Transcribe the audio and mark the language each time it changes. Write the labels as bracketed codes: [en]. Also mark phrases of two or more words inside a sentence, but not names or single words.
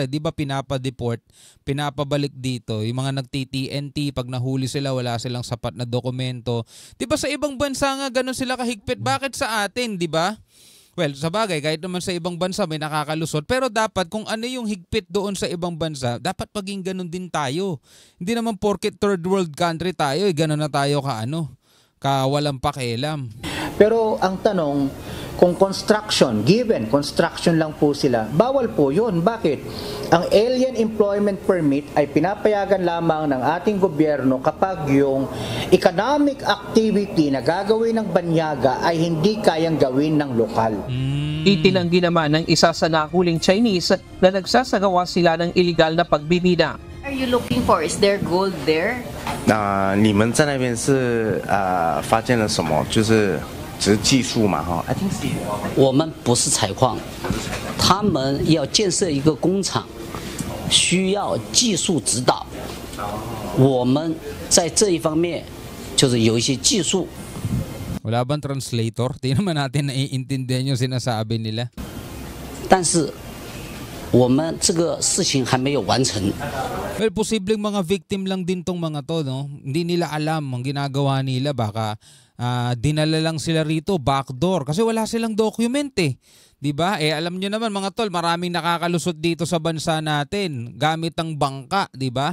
[tl] Di ba pinapa-deport, pinapabalik dito. Yung mga nagti-TNT, pag nahuli sila, wala silang sapat na dokumento. Di ba sa ibang bansa nga ganun sila kahigpit? Bakit sa atin, di ba? Well, sa bagay, kahit naman sa ibang bansa may nakakalusot, pero dapat kung ano yung higpit doon sa ibang bansa, dapat maging ganun din tayo. Hindi naman porket [en] third world country [tl] tayo, ganun na tayo ka walang pakialam. Pero ang tanong, kung [en] given construction [tl] lang po sila, bawal po yun. Bakit? Ang [en] alien employment permit [tl] ay pinapayagan lamang ng ating gobyerno kapag yung [en] economic activity [tl] na gagawin ng banyaga ay hindi kayang gawin ng lokal. Itinanggi naman ng isa sa nahuling Chinese na nagsasagawa sila ng illegal na pagbibida. [en] Are you looking for? Is there gold there? [zh] 你们在那边是发现了什么？就是只是技术嘛哈 ？ [en] I think [zh] 是。我们不是采矿，他们要建设一个工厂，需要技术指导。我们在这一方面就是有一些技术。 [tl] Wala bang translator? Di naman natin naiintindihan yung sinasabi nila. [zh] 但是我们这个事情还没有完成。 [tl] Well, posibleng mga victim lang din tong mga to, no? Hindi nila alam ang ginagawa nila. Baka dinala lang sila rito, backdoor. Kasi wala silang document Diba? Alam nyo naman mga tol, maraming nakakalusot dito sa bansa natin gamit ang bangka, diba?